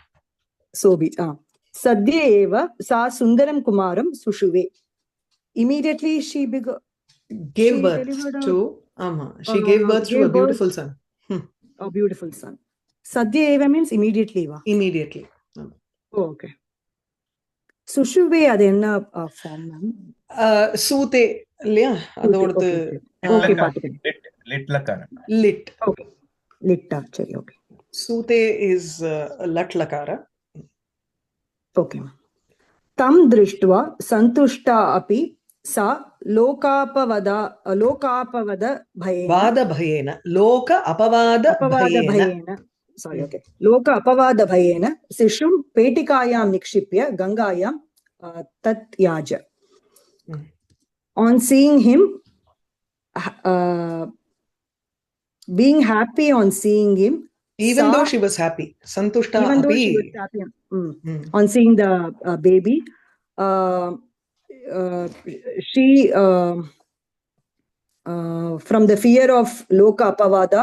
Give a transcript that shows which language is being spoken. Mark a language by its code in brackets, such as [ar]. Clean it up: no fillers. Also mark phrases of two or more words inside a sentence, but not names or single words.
[sa] सद्य एव स सुन्दरं कुमारं सुषुवे. [en] Immediately she gave birth to she gave birth to a beautiful son. A beautiful son. [sa] सद्य एव [en] means immediately. Immediately. [ta] Oh, okay. Sushuve அது என்ன [en] form ma'am? [ta] சூதே இல்லையா? அதோடது Okay, பாத்துக்கிறேன். [sa] लिट् लकार. lit. [ta] Okay. Litta, சரி, [en] okay. Sute is [sa] लट् लकार. [en] Okay. [sa] तं दृष्ट्वा सन्तुष्टा अपि सा लोकापवद भयेन वादभयेन लोक अपवादभयेन [en] sorry, okay. [sa] लोक अपवादभयेन शिशुं पेटिकायां निक्षिप्य गङ्गायां तत्याज. [en] On seeing him, being happy on seeing him, even though she was happy, santushta even though api, she was happy on seeing the baby, she from the fear of [sa] लोक अपवाद,